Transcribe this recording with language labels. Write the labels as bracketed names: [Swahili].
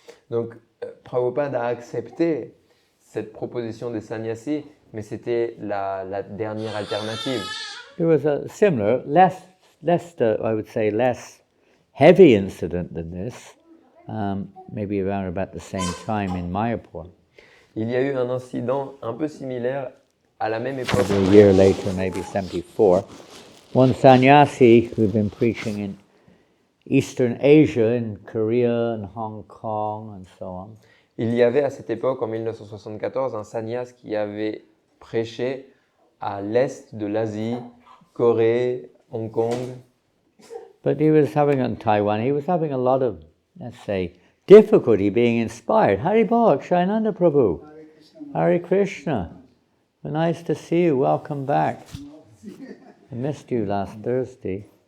[French] Donc Prabhupada a accepté cette proposition des sannyasis, mais c'était la dernière alternative. [English] There was a similar, less, I would say, less heavy incident than this, maybe around about the same time in Mayapur. [French] Il y a eu un incident un peu similaire à la même époque. [English] A year later, maybe 74. One sannyasi who'd been preaching in Eastern Asia, in Korea and Hong Kong and so on. [French] Il y avait à cette époque, en 1974, un sannyas qui avait prêché à l'est de l'Asie, Corée, Hong Kong. [English] But he was having, in Taiwan, he was having a lot of, let's say, difficulty being inspired. Haribol, Shainanda Prabhu. Hare Krishna. Nice to see you. Welcome back. I missed you last Thursday.